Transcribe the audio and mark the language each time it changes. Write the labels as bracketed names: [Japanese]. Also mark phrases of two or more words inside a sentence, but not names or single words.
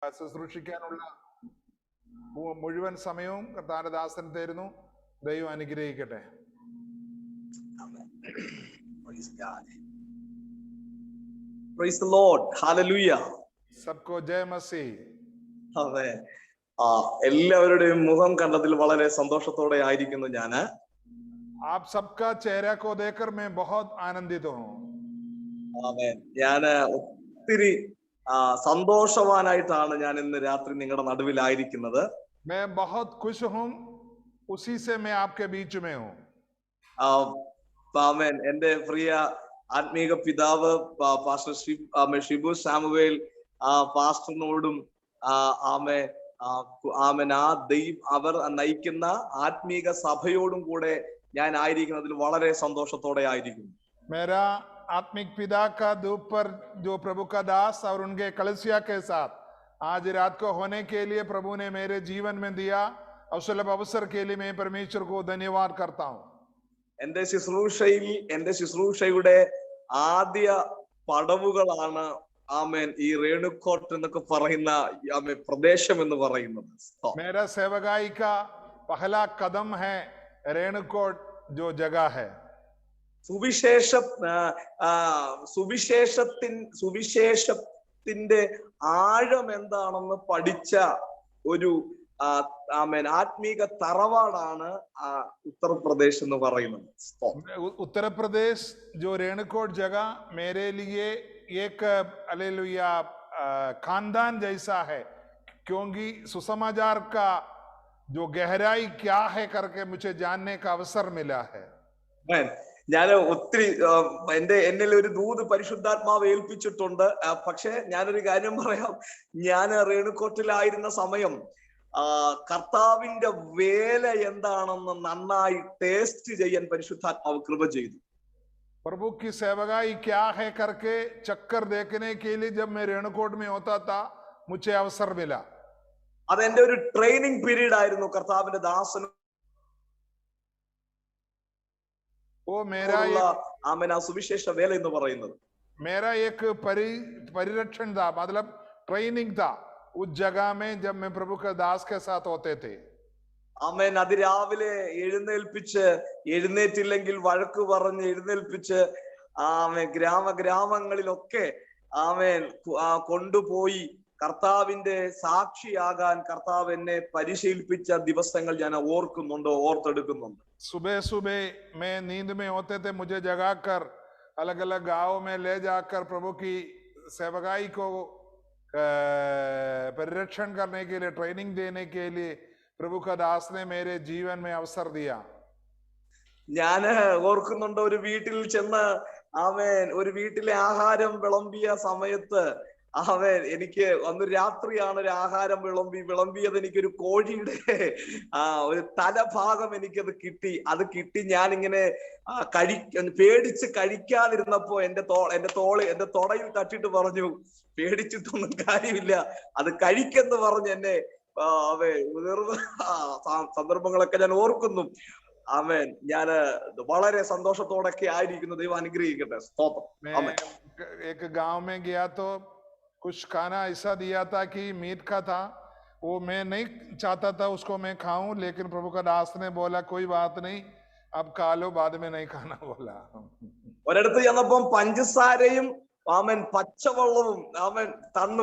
[Malayalam] ശുശ്രൂഷിക്കാനുള്ള മുഴുവൻ സമയവും കർത്താവിന്റെ ദാസൻ തരുന്നു. ദൈവം അനുഗ്രഹിക്കട്ടെ. [English] Praise God. Praise the Lord. Hallelujah. [Hindi] सबको जय मसीह. [Malayalam] അതെ, എല്ലാവരുടെയും മുഖം കണ്ടതിൽ വളരെ സന്തോഷത്തോടെ ആയിരിക്കുന്നു ഞാന്. [Hindi] आप सबका चेहरा को देखकर मैं बहुत आनंदित हूँ. [Malayalam] അതെ, ഞാന് ഒത്തിരി സന്തോഷവാനായിട്ടാണ് ഞാൻ ഇന്ന് രാത്രി നിങ്ങളുടെ നടുവിലായിരിക്കുന്നത്. [Hindi] मैं बहुत खुश हूँ, उसी से मैं आपके बीच में हूँ. [Malayalam] ആമേൻ. എന്റെ പ്രിയ ആത്മീക പിതാവ് പാസ്റ്റർ ഷിബു സാമുവേൽ പാസ്റ്ററിനോടും ആമേൻ അവർ നയിക്കുന്ന ആത്മീക സഭയോടും കൂടെ ഞാൻ ആയിരിക്കുന്നതിൽ വളരെ സന്തോഷത്തോടെ ആയിരിക്കുന്നു. [Hindi] मेरा आत्मिक पिता का धूप पर जो प्रभु का दास और उनके कलीसिया के साथ आज रात को होने के लिए प्रभु ने मेरे जीवन में दिया और सुलभ अवसर के लिए मैं परमेश्वर को धन्यवाद करता हूँ. [Malayalam] എന്റെ ശുശ്രൂഷയുടെ ആദ്യ പടവുകളാണ് ആമേൻ ഈ രേണുക്കോട്ട് എന്നൊക്കെ പറയുന്ന പ്രദേശം എന്ന് പറയുന്നത്. [Hindi] मेरा सेवकाई का पहला कदम है रेणुकोट जो जगह है. [Malayalam] സുവിശേഷത്തിന്റെ ആഴം എന്താണെന്ന് പഠിച്ച ഒരു ആത്മീക തറവാടാണ് ഉത്തർപ്രദേശ് എന്ന് പറയുന്നത്. [Hindi] उत्तरप्रदेश जो रेणुकोट जगह मेरे लिए एक हालेलुया खानदान जैसा है, क्योंकि सुसमाचार का जो गहराई क्या है करके मुझे जानने का अवसर मिला है. [Malayalam] ഞാൻ ഒത്തിരി എന്നിൽ ഒരു ദൂത് പരിശുദ്ധാത്മാവ് ഏൽപ്പിച്ചിട്ടുണ്ട്. പക്ഷെ ഞാനൊരു കാര്യം പറയാം, ഞാൻ രേണുക്കോട്ടിലായിരുന്ന സമയം കർത്താവിന്റെ വേല എന്താണെന്ന് നന്നായി ടേസ്റ്റ് ചെയ്യാൻ പരിശുദ്ധാത്മാവ് കൃപ ചെയ്തു. [Hindi] प्रभु की सेवकाई क्या है करके चक्कर देखने के लिए जब मैं रेणुकोट में होता था मुझे अवसर मिला. [Malayalam] അതെന്റെ ഒരു [English] training period [Malayalam] ആയിരുന്നു കർത്താവിന്റെ ദാസനും. [Hindi] वो मेरा [Malayalam] സുവിശേഷ വേല എന്ന് പറയുന്നത് [Hindi] मेरा एक परिरक्षण था, मतलब ट्रेनिंग था उस जगह में जब मैं प्रभु के दास के साथ होते थे. [Malayalam] ആമേൻ. അതിരാവിലെ എഴുന്നേറ്റില്ലെങ്കിൽ വഴക്ക് പറഞ്ഞ് എഴുന്നേൽപ്പിച്ച് ഗ്രാമങ്ങളിലൊക്കെ ആമേൻ കൊണ്ടുപോയി കർത്താവിന്റെ സാക്ഷിയാകാൻ കർത്താവ് എന്നെ പരിശീലിപ്പിച്ച ദിവസങ്ങൾ ഞാൻ ഓർത്തെടുക്കുന്നുണ്ട്. [Hindi] सुबह सुबह मैं नींद में होते थे, मुझे जगाकर अलग अलग गांवों में ले जाकर प्रभु की सेवकाई को परिरक्षण करने के लिए, ट्रेनिंग देने के लिए प्रभु का दास ने मेरे जीवन में अवसर दिया. [Malayalam] ഞാൻ ഓർക്കുന്നുണ്ട്, ഒരു വീട്ടിൽ ചെന്ന് ഒരു വീട്ടിലെ ആഹാരം വിളമ്പിയ സമയത്ത് എനിക്ക് അന്ന് രാത്രിയാണ് ഒരു ആഹാരം വിളമ്പിയത്. എനിക്കൊരു കോഴിയുടെ ഒരു തലഭാഗം എനിക്കത് കിട്ടി. ഞാനിങ്ങനെ പേടിച്ച് കഴിക്കാതിരുന്നപ്പോ എന്റെ തൊടയിൽ തട്ടിട്ട് പറഞ്ഞു, പേടിച്ചിട്ടൊന്നും കാര്യമില്ല, അത് കഴിക്കെന്ന് പറഞ്ഞ് എന്നെ സന്ദർഭങ്ങളൊക്കെ ഞാൻ ഓർക്കുന്നു. ആമേൻ. ഞാൻ വളരെ സന്തോഷത്തോടൊക്കെ ആയിരിക്കുന്നു. ദൈവം അനുഗ്രഹിക്കട്ടെ. [Hindi] एक गांव में गया तो कुछ खाना ऐसा दिया था कि मीट का था, वो मैं नहीं चाहता था उसको मैं खाऊं, लेकिन प्रभु का दास ने बोला कोई बात नहीं, अब खा लो, बाद में नहीं खाना बोला. [Malayalam] ഒരിടത്ത് ചെന്നപ്പം പഞ്ചസാരയും പച്ചവെള്ളവും തന്നു.